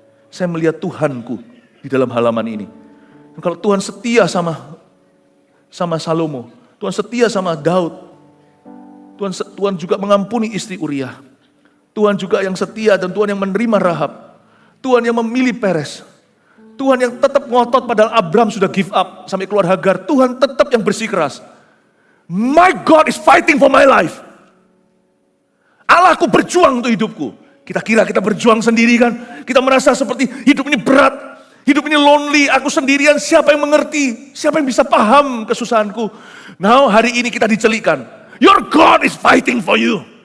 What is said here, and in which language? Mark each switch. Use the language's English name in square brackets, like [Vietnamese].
[Indonesian] Saya melihat Tuhanku di dalam halaman ini. Dan kalau Tuhan setia sama Salomo, Tuhan setia sama Daud, Tuhan juga mengampuni istri Uria. Tuhan juga yang setia dan Tuhan yang menerima Rahab. Tuhan yang memilih Peres. Tuhan yang tetap ngotot padahal Abraham sudah give up sampai keluar Hagar. Tuhan tetap yang bersikeras. [English] My God is fighting for my life. [Indonesian] Allahku berjuang untuk hidupku. Kita kira kita berjuang sendiri kan. Kita merasa seperti hidup ini berat. Hidup ini lonely. Aku sendirian. Siapa yang mengerti? Siapa yang bisa paham kesusahanku? Now hari ini kita dicelikan. [English] Your God is fighting for you.